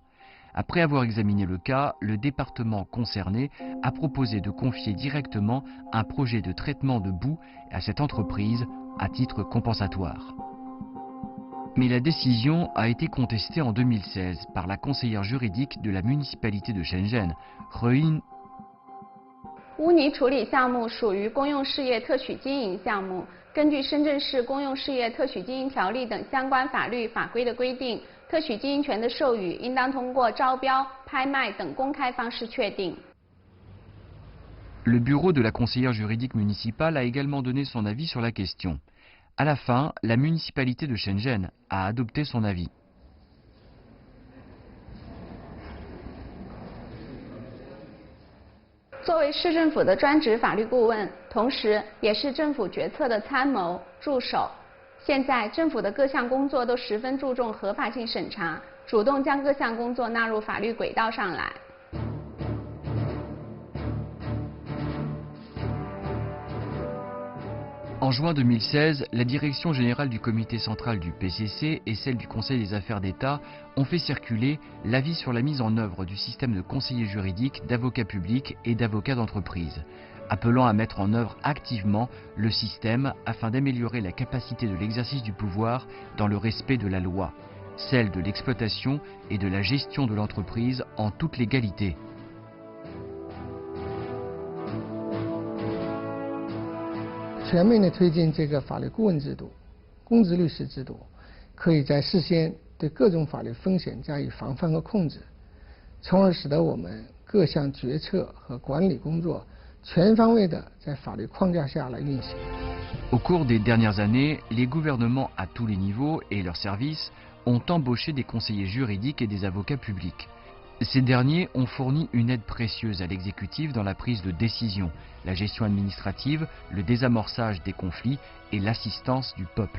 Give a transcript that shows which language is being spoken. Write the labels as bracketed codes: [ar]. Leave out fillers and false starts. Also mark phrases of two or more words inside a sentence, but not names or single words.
[fr] Après avoir examiné le cas, le département concerné a proposé de confier directement un projet de traitement de boue à cette entreprise à titre compensatoire. Mais la décision a été contestée en 2016 par la conseillère juridique de la municipalité de Shenzhen, Rein. [zh] 污泥处理项目属于公用事业特许经营项目， 根据深圳市公用事业特许经营条例等相关法律法规的规定，特许经营权的授予应当通过招标、拍卖等公开方式确定。 [fr] Le bureau de la conseillère juridique municipale a également donné son avis sur la question. À la fin, la municipalité de Shenzhen a adopté son avis. [zh] 作为市政府的专职法律顾问，同时也是政府决策的参谋助手。现在政府的各项工作都十分注重合法性审查，主动将各项工作纳入法律轨道上来。 [fr] En juin 2016, la direction générale du comité central du PCC et celle du Conseil des affaires d'État ont fait circuler l'avis sur la mise en œuvre du système de conseillers juridiques, d'avocats publics et d'avocats d'entreprise, appelant à mettre en œuvre activement le système afin d'améliorer la capacité de l'exercice du pouvoir dans le respect de la loi, celle de l'exploitation et de la gestion de l'entreprise en toute légalité. [zh] 全面的推进这个法律顾问制度、公职律师制度，可以在事先对各种法律风险加以防范和控制，从而使得我们各项决策和管理工作全方位的在法律框架下来运行。 [fr] Au cours des dernières années, les gouvernements à tous les niveaux et leurs services ont embauché des conseillers juridiques et des avocats publics. Ces derniers ont fourni une aide précieuse à l'exécutif dans la prise de décision, la gestion administrative, le désamorçage des conflits et l'assistance du peuple.